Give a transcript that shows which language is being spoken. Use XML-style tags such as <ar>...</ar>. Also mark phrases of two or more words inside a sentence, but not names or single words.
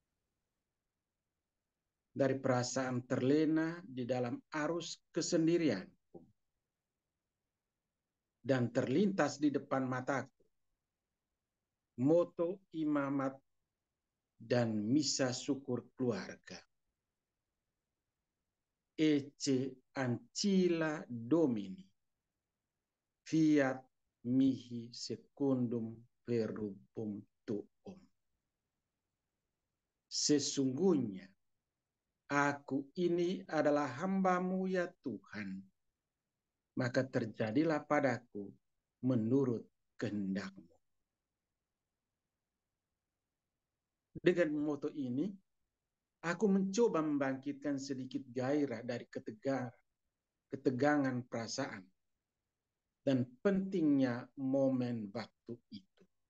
<id>Dari perasaan terlena di dalam arus kesendirianku. Dan terlintas di depan mataku moto imamat dan misa syukur keluarga.</id> <la>Ecce ancilla Domini, fiat mihi secundum verbum tuum.</la> <id>Sesungguhnya aku ini adalah hamba-Mu ya Tuhan, maka terjadilah padaku menurut kehendak-Mu. Dengan moto ini, aku mencoba membangkitkan sedikit gairah dari ketegangan perasaan dan pentingnya momen waktu itu.</id>